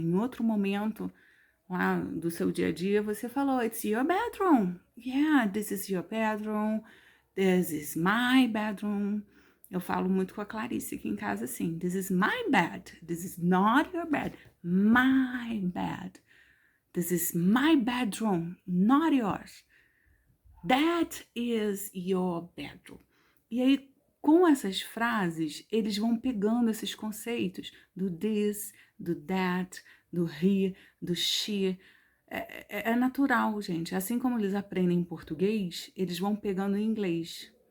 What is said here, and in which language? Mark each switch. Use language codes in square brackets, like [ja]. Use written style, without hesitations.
[pt] Em outro momento lá do seu dia a dia, você falou, [en] it's your bedroom. Yeah, this is your bedroom. This is my bedroom. [pt] Eu falo muito com a Clarice aqui em casa assim, [en] this is my bed, this is not your bed, my bed. This is my bedroom, not yours. That is your bedroom. [pt] E aí, com essas frases, eles vão pegando esses conceitos do this, do that, do he, do she. É natural, gente. Assim como eles aprendem em português, eles vão pegando em inglês.